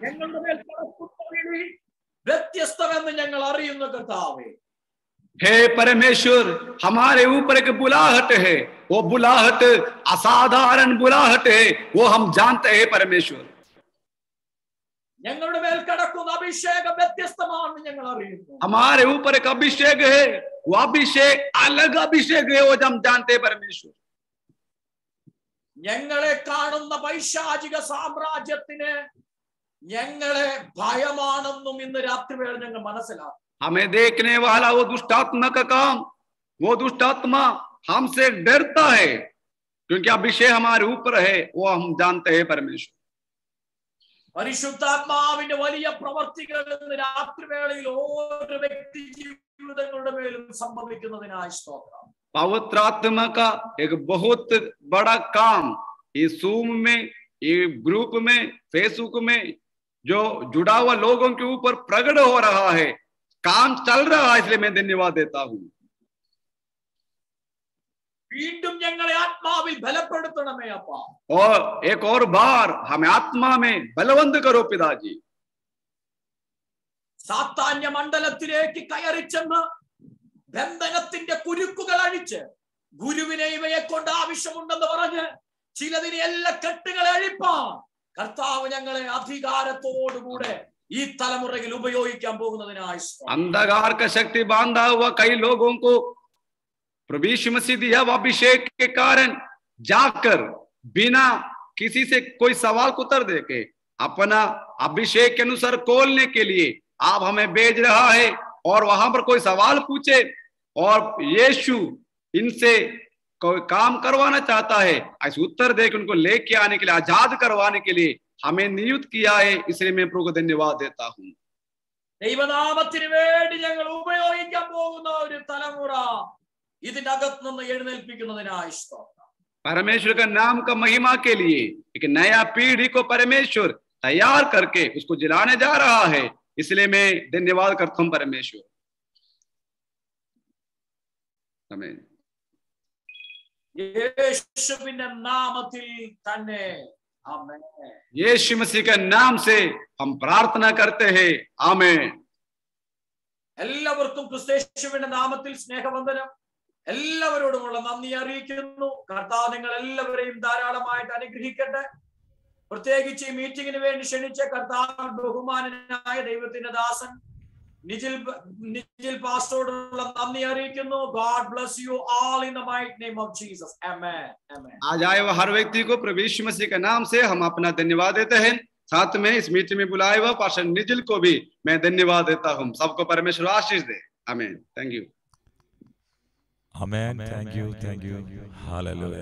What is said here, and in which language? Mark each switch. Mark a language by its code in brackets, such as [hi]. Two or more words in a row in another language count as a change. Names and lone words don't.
[hi] हे परमेश्वर, हमारे ऊपर एक बुलाहट है, वो बुलाहट असाधारण बुलाहट है, वो हम जानते हैं परमेश्वर। हमारे ऊपर एक अभिषेक है, वो अभिषेक अलग अभिषेक है, वो हम जानते हैं परमेश्वर। [ml] ഞങ്ങളെ കാണുന്ന പൈശാചിക സാമ്രാജ്യത്തിന് ഞങ്ങളെ ഭയമാണെന്നും ഇന്ന് രാത്രിവേള ഞങ്ങൾ മനസ്സിലാക്കും. [hi] हमें देखने वाला वो दुष्टात्मा का काम, वो दुष्टात्मा हमसे डरता है, क्योंकि अभिषेक हमारे ऊपर है, वो हम जानते हैं परमेश्वर। [ml] പരിശുദ്ധാത്മാവിന്റെ വലിയ പ്രവർത്തികൾ ഇന്ന് രാത്രിവേളയിൽ ഓരോ വ്യക്തി ജീവിതങ്ങളുടെ മേലും സംഭവിക്കുന്നതിനായി സ്തോത്രം. [hi] पवित्र आत्मा का एक बहुत बड़ा काम इस जूम में, ये ग्रुप में, फेसबुक में जो जुड़ा हुआ लोगों के ऊपर प्रकट हो रहा है, काम चल रहा है, इसलिए मैं धन्यवाद देता हूँ। [ml] വീണ്ടും ഞങ്ങളെ ആത്മാവിൽ ബലപ്പെടുത്തണമേ അപ്പാ. [hi] और एक और बार हमें आत्मा में बलवंत करो पिताजी। [ml] സാത്താന്യ മണ്ഡലത്തിലേക്ക് കയറി ചെന്ന് ബന്ധനത്തിന്റെ കുരുക്കുകൾ അഴിച്ച് ഗുരുവിനെ ഇവയെ കൊണ്ട് ആവശ്യമുണ്ടെന്ന് പറഞ്ഞ് ചിലതിനെ എല്ലാ കെട്ടുകളെ അഴിപ്പാൻ കർത്താവ് ഞങ്ങളെ അധികാരത്തോടുകൂടെ ഈ തലമുറയിൽ ഉപയോഗിക്കാൻ പോകുന്നതിനായി [hi] अंधकार का शक्ति बांधा हुआ कई लोगों को प्रभु यीशु मसीह दिया अभिषेक के कारण जाकर बिना किसी से कोई सवाल को उत्तर देके अपना अभिषेक के अनुसार खोलने के लिए आप हमें भेज रहा है, और वहां पर कोई सवाल पूछे और यीशु इनसे कोई काम करवाना चाहता है, ऐसे उत्तर देकर उनको लेके आने के लिए, आजाद करवाने के लिए हमें नियुक्त किया है, इसलिए मैं प्रभु को धन्यवाद देता हूँ। [ml] ദൈവനാമത്തിന് വേണ്ടി ഞങ്ങൾ ഉപയോഗിക്കാൻ പോകുന്ന ഒരു തലമുറ ഇതിനകത്ത് നിന്ന് എഴുന്നേൽപ്പിക്കുന്നതിനായി സ്തോത്രം. [hi] परमेश्वर का नाम का महिमा के लिए एक नया पीढ़ी को परमेश्वर तैयार करके उसको जिलाने जा रहा है, इसलिए मैं धन्यवाद करता हूँ परमेश्वर। आमीन। [ml] യേശുവിന്റെ നാമത്തിൽ തന്നെ ആമേൻ. [hi] यीशु मसीह के नाम से हम प्रार्थना करते हैं, आमीन। [ml] എല്ലാവർക്കും ക്രിസ്തുയേശുവിന്റെ നാമത്തിൽ സ്നേഹവന്ദനം. എല്ലാവരോടുമുള്ള നന്ദി അറിയിക്കുന്നു. കർത്താവ് നിങ്ങൾ എല്ലാവരെയും ധാരാളമായിട്ട് അനുഗ്രഹിക്കട്ടെ. പ്രത്യേകിച്ച് ഈ മീറ്റിംഗിന് വേണ്ടി ക്ഷണിച്ച കർത്താവ് ബഹുമാനനായ ദൈവത്തിന്റെ ദാസൻ നിജിൽ പാസ്റ്ററോടുള്ള നന്ദി അറിയിക്കുന്നു. [en] God bless you all in the mighty name of Jesus. Amen. Amen. [hi] आज आए हुए हर व्यक्ति को प्रभु यीशु मसीह के नाम से हम अपना धन्यवाद देते हैं। साथ में इस मीटिंग में बुलाए हुए पास्टर निजिल को भी मैं धन्यवाद देता हूँ। सबको परमेश्वर आशीष दे। आमीन। [en] thank you. [hi] आमेन। [en] thank you [hi] हालेलुया।